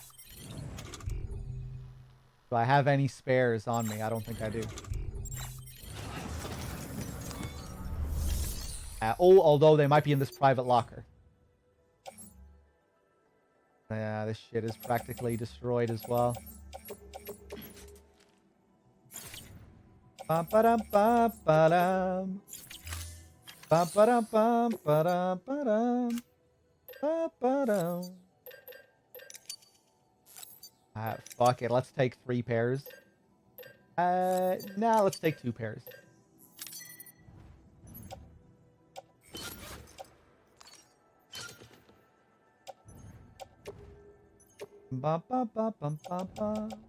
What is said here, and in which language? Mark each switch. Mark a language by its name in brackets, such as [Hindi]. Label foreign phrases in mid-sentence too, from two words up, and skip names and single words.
[English] Do I have any spares on me? I don't think I do. Although they might be in this private locker. Yeah, this shit is practically destroyed as well. Ba-ba-dum-ba-ba-dum. Ba-ba-dum-bum-ba-dum-ba-dum. Ba-ba-dum. Fuck it. Let's take 3 pairs. Nah, let's take 2 pairs. Ba ba ba ba ba ba.